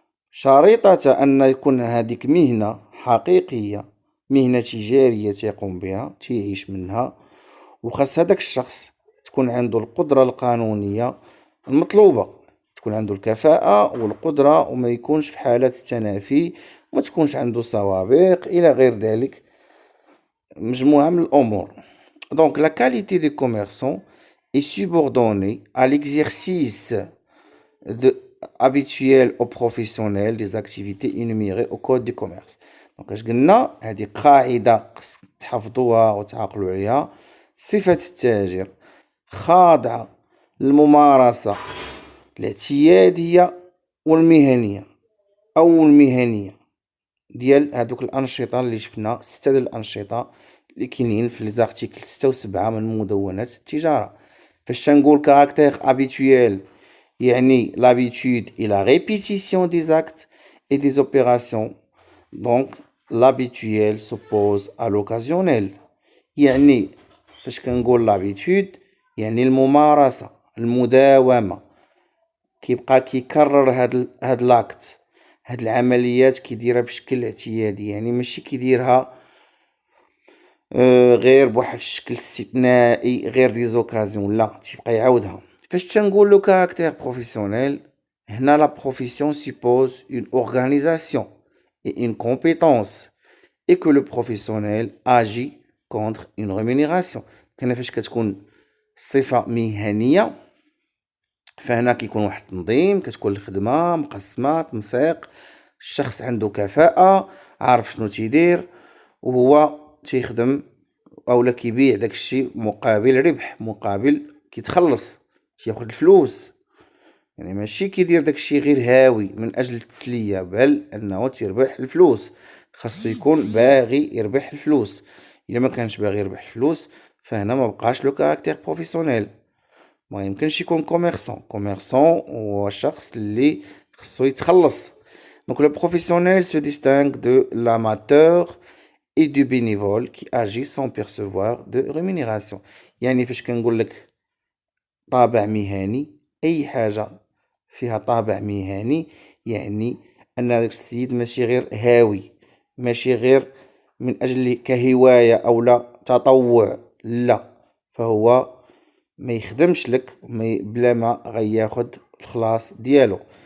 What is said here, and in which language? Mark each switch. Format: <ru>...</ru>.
<ar>شريطة أن يكون هذيك مهنة حقيقية، مهنة تجارية تيقوم بها تيعيش منها، وخاص هذاك الشخص تكون عنده القدرة القانونية المطلوبة، تكون عنده الكفاءة والقدرة وما يكونش في حالة التنافي، وما تكونش عنده سوابق إلى غير ذلك، مجموعة من الأمور.</ar> <fr>Donc la qualité des commerçants est subordonnée à l'exercice habituel aux professionnels des activités énumérées au code du commerce.</fr> <ar>Donc اش قلنا هذه قاعدة خص تحفظوها وتعقلوا عليها. صفة التاجر خاضعة للممارسة الاعتيادية والمهنية أو المهنية ديال هادوك الأنشطة اللي شفنا 6 ديال الأنشطة اللي كاينين في لي زارتيكل 6 و7 من مدونة التجارة. فاش تنقول كاركتير</ar> <fr>habituel</fr> <ar>يعني</ar> <fr>l'habitude et la répétition des actes et des opérations. Donc l'habituel s'oppose à l'occasionnel.</fr> <ar>يعني فاش كنقول l'habitude يعني الممارسة، المداومة، كيبقى كيكرر هاد لاكت، هاد العمليات كيديرها بشكل اعتيادي، يعني ماشي كيديرها غير بواحد الشكل استثنائي غير دي زوكازيون، لا، تيبقى يعاودها. فاش تنقول</ar> <fr>لو كاركتير بروفيسيونيل، هنا لا بروفيسيون suppose une organisation et une compétence et que le professionnel agit contre une rémunération.</fr> <ar>كان فاش كتكون صفة مهنية فهنا كيكون واحد التنظيم، كتكون الخدمة مقسمة تنسيق، الشخص عنده كفاءة عارف شنو تيدير وهو تيخدم اولا كيبيع داكشي مقابل ربح، مقابل كيتخلص تياخد الفلوس، يعني ماشي كيدير داكشي غير هاوي من اجل التسلية، بل انه تيربح الفلوس، خاصو يكون باغي يربح الفلوس. الا ما كانش باغي يربح الفلوس فهنا ما بقاش لو كاركتير بروفيسيونيل، ما يمكنش يكون كوميرسون هو شخص اللي خصو يتخلص.</ar> <fr>Donc le professionnel se distingue de l'amateur et du bénévole qui agit sans percevoir de rémunération.</fr> <ar>يعني فاش كنقول لك طابع مهني، اي حاجة فيها طابع مهني يعني ان داك السيد ماشي غير هاوي، ماشي غير من اجل كهواية او لا تطوع، لا، فهو ما يخدمش لك بلا ما غياخد الخلاص ديالو.</ar>